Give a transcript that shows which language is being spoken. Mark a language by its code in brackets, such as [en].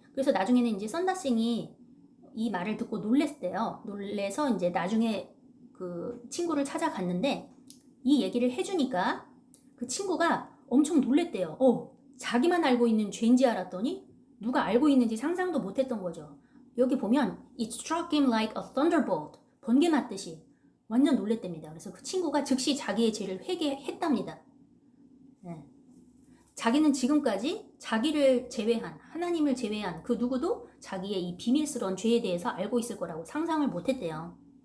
[ko] 그래서 나중에는 이제 선다싱이 이 말을 듣고 놀랬대요. 놀래서 이제 나중에 그 친구를 찾아갔는데 이 얘기를 해주니까 그 친구가 엄청 놀랬대요. 자기만 알고 있는 죄인지 알았더니 누가 알고 있는지 상상도 못했던 거죠. 여기 보면 [en] It struck him like a thunderbolt. [ko] 번개 맞듯이 완전 놀랬답니다. 그래서 그 친구가 즉시 자기의 죄를 회개했답니다. 네. 자기는 지금까지 자기를 제외한, 하나님을 제외한 그 누구도 자기의 이 비밀스러운 죄에 대해서 알고 있을 거라고 상상을 못했대요.